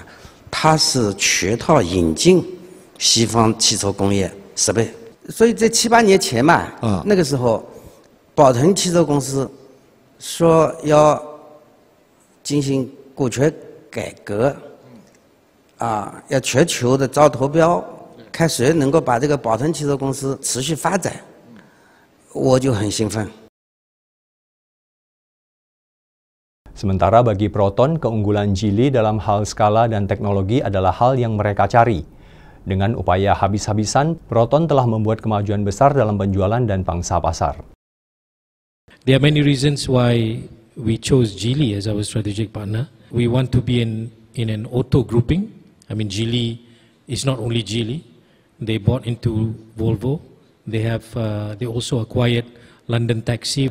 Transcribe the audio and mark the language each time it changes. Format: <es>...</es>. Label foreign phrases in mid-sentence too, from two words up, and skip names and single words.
<zh>它是全套引进西方汽车工业设备，所以在7、8年前嘛，那个时候，宝腾汽车公司说要进行股权改革，要全球的招投标，看谁能够把这个宝腾汽车公司持续发展，我就很兴奋。</zh> <id>Sementara bagi Proton, keunggulan Geely dalam hal skala dan teknologi adalah hal yang mereka cari. Dengan upaya habis-habisan, Proton telah membuat kemajuan besar dalam penjualan dan pangsa pasar.</id> <en>There are many reasons why we chose Geely as our strategic partner. We want to be in an auto grouping. I mean, Geely is not only Geely. They bought into Volvo. They also acquired London Taxi.</en>